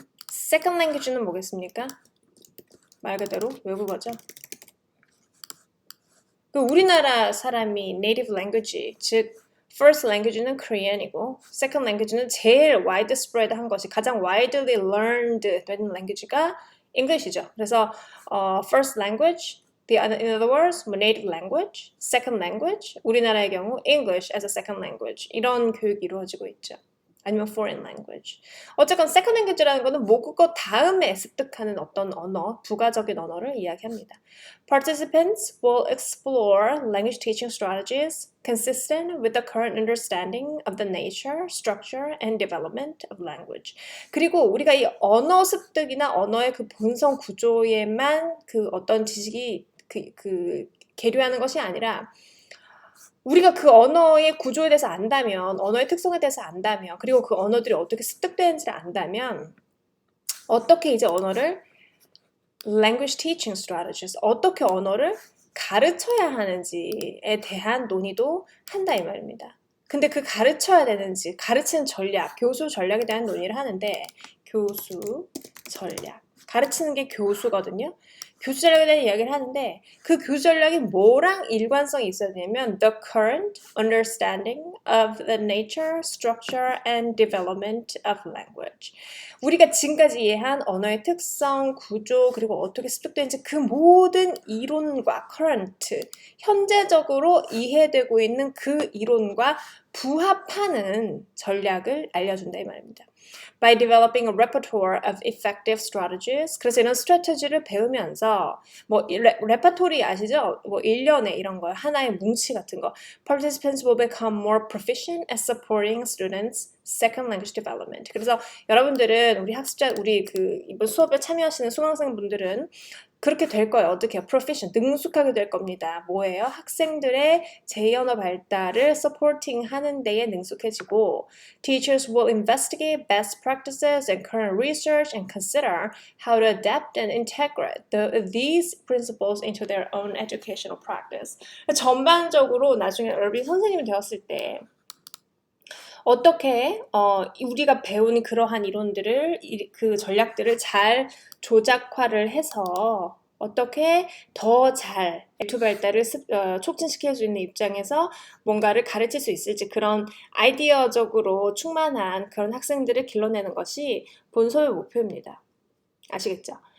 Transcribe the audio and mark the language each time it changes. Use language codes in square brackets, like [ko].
[ko] second language는 뭐겠습니까? 말 그대로 외국어죠. 우리나라 사람이 native language, 즉 first language는 Korean이고 second language는 제일 widespread 한 것이 가장 widely learned 되는 language가 English이죠. 그래서 [en] first language, in other words, native language, [ko] second language, 우리나라의 경우 English as a second language 이런 교육이 이루어지고 있죠. 아니면 foreign language. 어쨌건 second language라는 거는 모국어 다음에 습득하는 어떤 언어, 부가적인 언어를 이야기합니다. [en] Participants will explore language teaching strategies consistent with the current understanding of the nature, structure, and development of language. [ko] 그리고 우리가 이 언어 습득이나 언어의 그 본성 구조에만 그 어떤 지식이 계류하는 것이 아니라 우리가 그 언어의 구조에 대해서 안다면, 언어의 특성에 대해서 안다면, 그리고 그 언어들이 어떻게 습득되는지를 안다면 어떻게 이제 언어를 language teaching strategies, 어떻게 언어를 가르쳐야 하는지에 대한 논의도 한다 이 말입니다. 근데 그 가르쳐야 되는지, 가르치는 전략, 교수 전략에 대한 논의를 하는데 교수 전략, 가르치는 게 교수거든요. 교수 전략에 대한 이야기를 하는데 그 교수 전략이 뭐랑 일관성이 있어야 되냐면 [en] the current understanding of the nature, structure, and development of language. [ko] 우리가 지금까지 이해한 언어의 특성, 구조, 그리고 어떻게 습득되는지 그 모든 이론과 current, 현재적으로 이해되고 있는 그 이론과 부합하는 전략을 알려준다 이 말입니다. [en] By developing a repertoire of effective strategies. [ko] 그래서 이런 스트래티지를 배우면서 뭐 레퍼토리 아시죠? 뭐 1년에 이런 거 하나의 뭉치 같은 거. [en] Participants will become more proficient at supporting students' second language development. [ko] 그래서 여러분들은 우리 그 이번 수업에 참여하시는 수강생분들은 그렇게 될 거예요. 어떻게 proficient, 능숙하게 될 겁니다. 뭐예요? 학생들의 제2언어 발달을 supporting 하는 데에 능숙해지고 [en] Teachers will investigate best practices and current research and consider how to adapt and integrate these principles into their own educational practice. [ko] 전반적으로 나중에 여러분이 선생님이 되었을 때 어떻게 우리가 배운 그러한 이론들을 그 전략들을 잘 조작화를 해서 어떻게 더 잘 L2 발달을 촉진시킬 수 있는 입장에서 뭔가를 가르칠 수 있을지 그런 아이디어적으로 충만한 그런 학생들을 길러내는 것이 본수업의 목표입니다. 아시겠죠?